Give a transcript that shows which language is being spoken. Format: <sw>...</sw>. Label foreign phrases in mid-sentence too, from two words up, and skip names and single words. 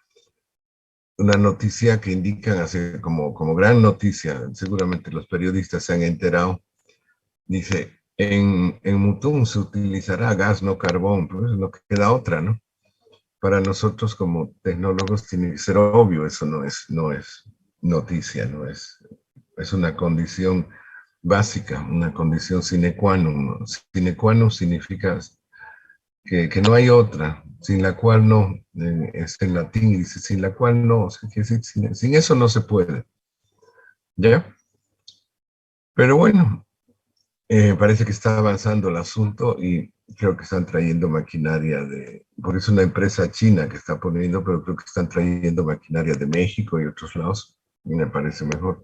<es>Una noticia que indican así como gran noticia, seguramente los periodistas se han enterado, dice, en Mutum se utilizará gas, no carbón, pues no queda otra, ¿no? Para nosotros como tecnólogos tiene que ser obvio, eso no es noticia, es una condición básica, una condición</es> <la>sine qua non. Sine qua non</la> <es>significa que no hay otra, sin la cual no, es en latín y dice, sin la cual no, o sea, sin eso no se puede, ¿ya? Pero bueno, parece que está avanzando el asunto y creo que están trayendo maquinaria porque es una empresa china que está poniendo, pero creo que están trayendo maquinaria de México y otros lados, y me parece mejor.</es>